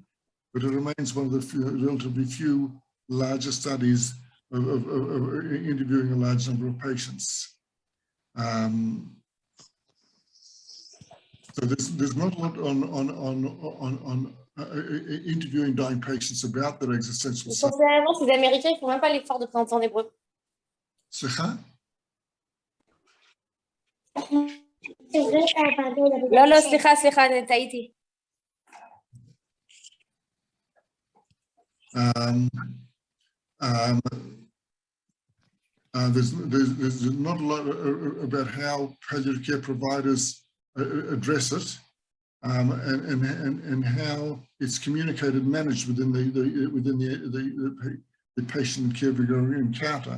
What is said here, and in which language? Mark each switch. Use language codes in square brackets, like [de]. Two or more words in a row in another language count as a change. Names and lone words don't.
[en] But it remains one of the relatively few larger studies of interviewing a large number of patients. So there's not a lot on interviewing dying patients about their existential suffering. [fr] Personnellement, ces Américains, ils font même pas l'effort de présenter en hébreu. C'est ça? [he] לא, סליחה, טעיתי. [en] There's not a lot about how palliative care providers address it, and how it's communicated and managed within the patient and caregiver encounter.